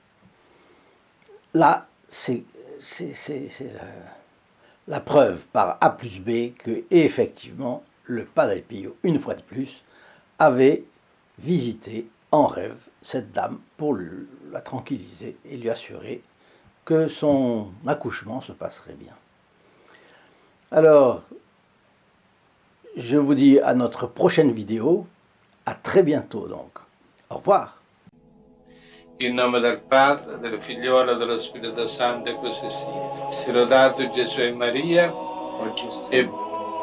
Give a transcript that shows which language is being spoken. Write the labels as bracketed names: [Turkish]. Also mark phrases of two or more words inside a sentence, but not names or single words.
[French] Là, c'est la preuve par A plus B que, effectivement, le Padre Pio, une fois de plus, avait visité en rêve cette dame pour la tranquilliser et lui assurer que son accouchement se passerait bien. Alors, je vous dis à notre prochaine vidéo, à très bientôt donc. Au revoir. [Italian] In nome del Padre, del Figliolo e dello Spirito Santo, e così sia. Sia lodato Gesù e Maria, e